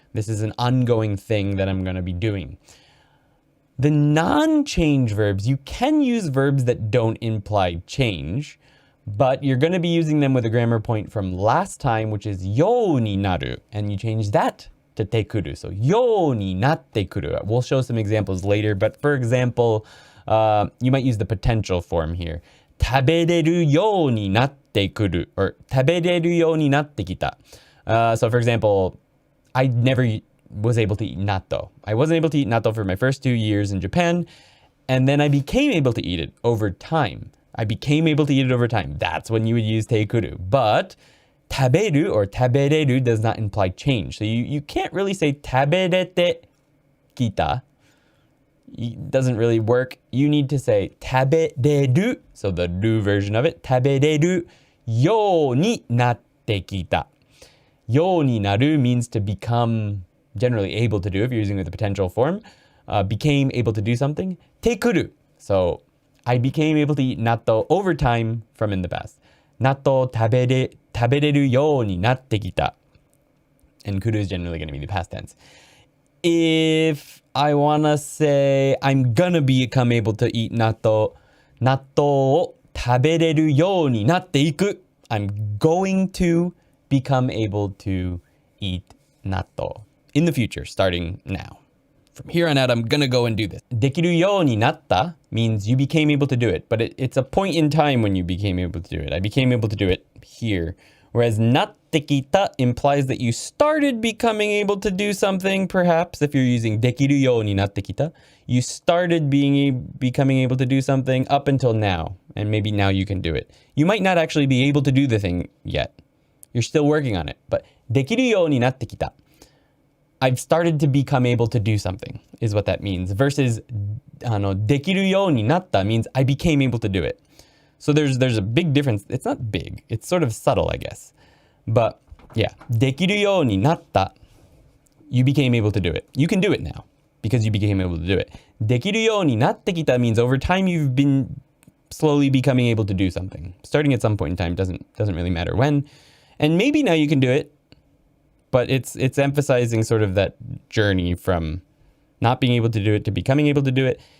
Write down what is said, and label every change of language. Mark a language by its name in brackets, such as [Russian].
[English] This is an ongoing thing that I'm going to be doing. The non-change verbs, you can use verbs that don't imply change, but you're going to be using them with a grammar point from last time, which is yo ni naru, and you change that to tekuru. So yo ni natte kuru. We'll show some examples later, but for example, you might use the potential form here. [Japanese] 食べれるようになってくる or 食べれるようになってきた. [English] So for example, I never was able to eat natto. I wasn't able to eat natto for my first 2 years in Japan, and then I became able to eat it over time. I became able to eat it over time. That's when you would use teikuru. But 食べる or 食べれる does not imply change. So you can't really say [Japanese] 食べれてきた. [English] It doesn't really work. You need to say 食べれる, so the do version of it, [Japanese] 食べれるようになってきた. [English] ようになる means to become generally able to do if you're using it with the potential form. Became able to do something. てくる. So I became able to eat natto over time from in the past. [Japanese] 納豆食べれるようになってきた. [English] And kuru is generally going to be the past tense. If I want to say I'm gonna become able to eat [Japanese] 納豆を食べれるようになっていく. [English] I'm going to become able to eat 納豆 in the future, starting now. From here on out, I'm gonna go and do this. [Japanese] できるようになった [English] means you became able to do it, but it's a point in time when you became able to do it. I became able to do it here. Whereas なってきた implies that you started becoming able to do something, perhaps, if you're using [Japanese] できるようになってきた. [English] You started becoming able to do something up until now, and maybe now you can do it. You might not actually be able to do the thing yet. You're still working on it, but [Japanese] できるようになってきた. [English] I've started to become able to do something, is what that means. Versus [Japanese] できるようになった [English] means I became able to do it. So there's a big difference. It's not big. It's sort of subtle, I guess. But yeah, [Japanese] できるようになった. [English] You became able to do it. You can do it now because you became able to do it. [Japanese] できるようになってきた [English] means over time you've been slowly becoming able to do something. Starting at some point in time doesn't really matter when. And maybe now you can do it. But it's emphasizing sort of that journey from not being able to do it to becoming able to do it.